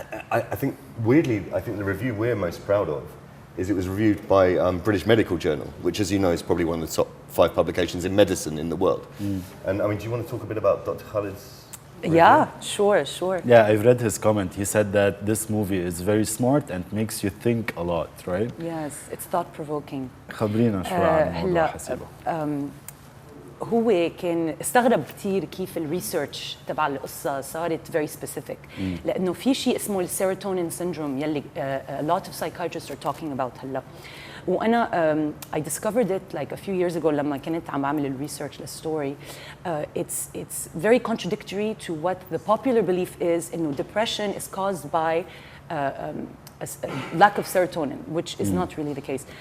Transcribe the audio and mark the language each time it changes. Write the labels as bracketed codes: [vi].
[en] I think weirdly, I think the review we're most proud of is it was reviewed by British Medical Journal, which, as you know, is probably one of the top 5 publications in medicine in the world. And I mean, do you want to talk a bit about Dr. Khalid's review? Yeah, sure. Yeah, I've read his comment. He said that this movie is very smart and makes you think a lot, right? Yes, it's thought-provoking. [ar] خبرينا شوي عن الموضوع حسيبة. هو كان استغرب كثير كيف الريسيرش تبع القصه صارت [en] very specific، [ar] لانه في شيء اسمه السيروتونين syndrome يلي [en] a lot of psychiatrists are talking about [ar] هلا. وانا [en] I discovered it like a few years ago [ar] لما كنت عم بعمل الريسيرش للستوري. [en] It's very contradictory to what the popular belief is [ar] انه [en] depression is caused by lack of serotonin, which is not really the case.